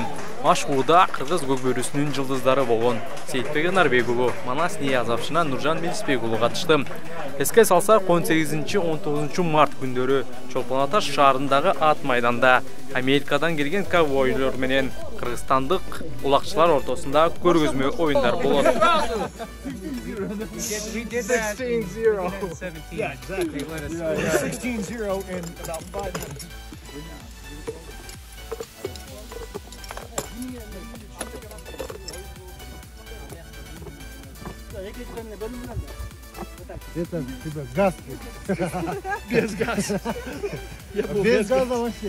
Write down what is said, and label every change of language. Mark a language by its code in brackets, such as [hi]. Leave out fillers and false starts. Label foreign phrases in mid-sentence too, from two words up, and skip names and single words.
[ky] Машыгууда кыргыз көкбөрүсүнүн жылдыздары болгон Сейитбек Нарбек уулу, Манас Ниязов жана Нуржан Мелисбек уулу катышты. Эске салсак, 18-19 март күндөрү Чолпон Ата шаарындагы ат майданда Америкадан келген ковбойлор менен кыргызстандык улакчылар ортосунда көргөзмө оюндар болот. [en] 16-0. Yeah, exactly. 16-0 in about 5 minutes. [ru] Это типа газ. Без газа. Без газа вообще.